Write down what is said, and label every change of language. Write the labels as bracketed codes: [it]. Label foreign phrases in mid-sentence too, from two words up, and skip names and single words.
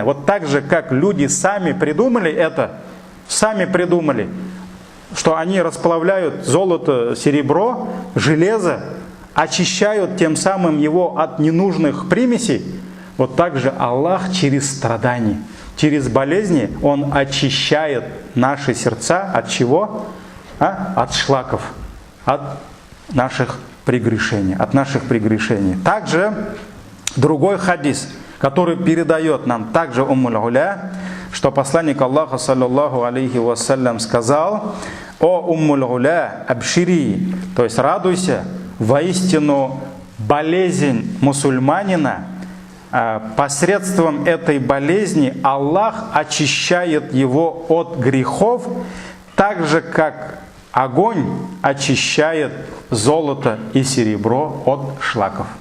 [ru] Вот так же, как люди сами придумали это, что они расплавляют золото, серебро, железо, очищают тем самым его от ненужных примесей, вот так же Аллах через страдания, через болезни, Он очищает наши сердца от чего? От шлаков, от наших прегрешений. Также другой хадис, который передает нам также Уммуль-Уля, что посланник [ar] Аллаха, صلى الله عليه وسلم, [ru] сказал: «О Уммуль-Уля, абшири», то есть радуйся, воистину болезнь мусульманина, посредством этой болезни Аллах очищает его от грехов, так же как огонь очищает золото и серебро от шлаков.